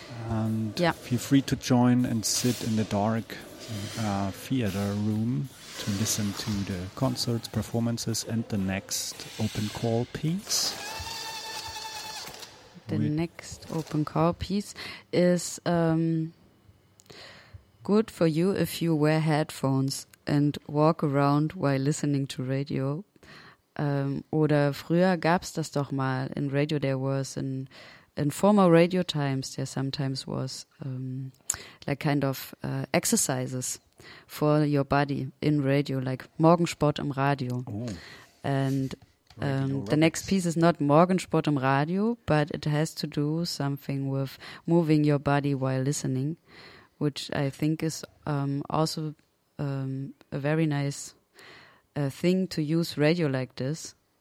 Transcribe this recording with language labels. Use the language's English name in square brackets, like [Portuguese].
[English] And feel free to join and sit in the dark theater room to listen to the concerts, performances, and the next open call piece. The next open call piece is good for you if you wear headphones and walk around while listening to radio. [German] Oder früher gab's das doch mal in radio. [English] There was in former radio times, there sometimes was like kind of exercises for your body in radio, like [German] Morgensport im Radio. [English] Ooh. And the next piece is not [German] Morgensport im Radio, [English] but it has to do something with moving your body while listening, which I think is also a very nice thing to use radio like this.